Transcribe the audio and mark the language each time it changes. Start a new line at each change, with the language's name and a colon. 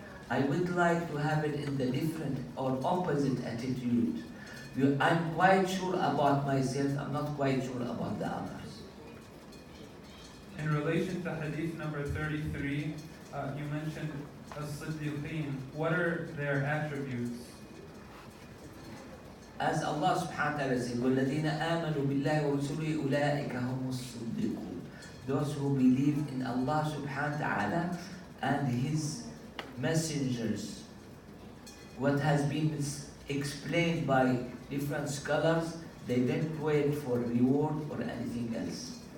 English: I would like to have it in the different or opposite attitude. I'm quite sure about myself, I'm not quite sure about the others. In relation to hadith number 33, you mentioned as-siddiqeen. What are their attributes? As Allah subhanahu wa ta'ala said,
Arabic: وَالَّذِينَ آمَنُوا بِاللَّهِ وَرُسُلِهِ أُولَٰئِكَ هُمُ الصِّدِّقُونَ.
English: Those who believe in Allah subhanahu wa ta'ala and His messengers. What has been explained by different scholars, they don't wait for reward or anything else.